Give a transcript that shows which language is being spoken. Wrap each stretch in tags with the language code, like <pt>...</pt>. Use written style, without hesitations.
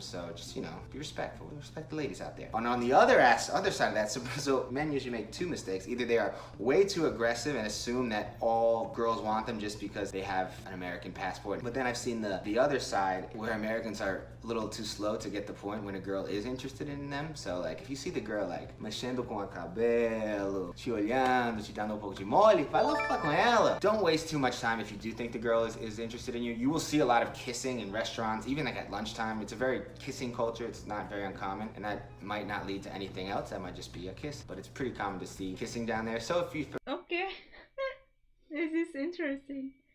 <en>So just, be respectful. Respect the ladies out there. And on the other side of that, so Brazil, men usually make 2 mistakes. Either they are way too aggressive and assume that all girls want them just because they have an American passport. But then I've seen the other side where Americans are a little too slow to get the point when a girl is interested in them. So like if you see the girl like</en> <pt>mexendo com o cabelo, te olhando, te dando pouco de mole, vai lá falar com ela.</pt> <en>Don't waste too much time if you do think the girl is interested in you. You will see a lot of kissing in restaurants, even like at lunchtime. It's a very kissing culture. It's not very uncommon, and that might not lead to anything else. That might just be a kiss, but it's pretty common to see kissing down there. So if you Okay. This is interesting.</en>